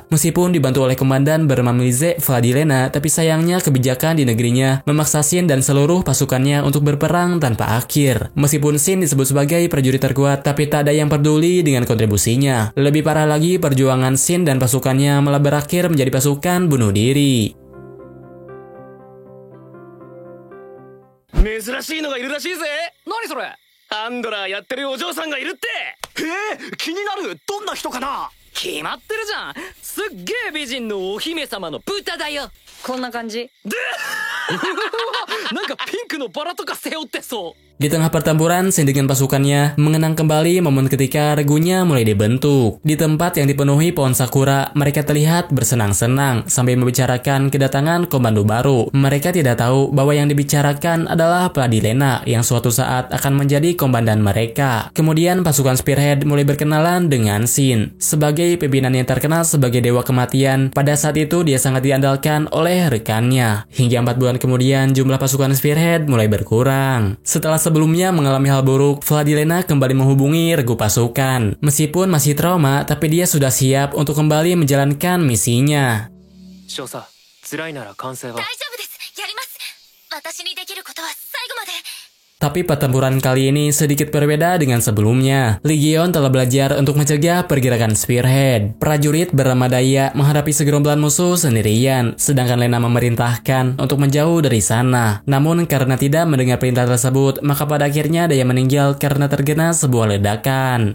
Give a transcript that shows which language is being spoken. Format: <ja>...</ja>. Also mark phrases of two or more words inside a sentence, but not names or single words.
<id>Meskipun dibantu oleh komandan bernama Milize Vladilena, tapi sayangnya kebijakan di negerinya memaksa Shin dan seluruh pasukannya untuk berperang tanpa akhir. Meskipun Shin disebut sebagai prajurit terkuat, tapi tak ada yang peduli dengan kontribusinya. Lebih parah lagi, perjuangan Shin dan pasukannya malah berakhir menjadi pasukan bunuh diri.</id> <ja>珍しいのがいるらしいぜ。何それ？ハンドラーやってるお嬢さんがいるって。気になる。どんな人かな。決まってるじゃん。すっげえ美人のお姫様の豚だよ。こんな感じ。でなんかピンクのバラとか背負ってそう。</ja> <id>Di tengah pertempuran, Shin dengan pasukannya mengenang kembali momen ketika regunya mulai dibentuk. Di tempat yang dipenuhi pohon sakura, mereka terlihat bersenang-senang sambil membicarakan kedatangan komando baru. Mereka tidak tahu bahwa yang dibicarakan adalah Vladilena yang suatu saat akan menjadi komandan mereka. Kemudian pasukan Spearhead mulai berkenalan dengan Shin. Sebagai pimpinan yang terkenal sebagai dewa kematian, pada saat itu dia sangat diandalkan oleh rekannya. Hingga 4 bulan kemudian, jumlah pasukan Spearhead mulai berkurang. Setelah sebelumnya mengalami hal buruk, Vladilena kembali menghubungi regu pasukan. Meskipun masih trauma, tapi dia sudah siap untuk kembali menjalankan misinya.</id> <ja>少佐、辛いなら完成は。大丈夫です。やります。私にできることは最後まで。</ja> <id>Tapi pertempuran kali ini sedikit berbeda dengan sebelumnya. Legion telah belajar untuk mencegah pergerakan Spearhead. Prajurit bernama Daya menghadapi segerombolan musuh sendirian, sedangkan Lena memerintahkan untuk menjauh dari sana. Namun karena tidak mendengar perintah tersebut, maka pada akhirnya Daya meninggal karena terkena sebuah ledakan.</id>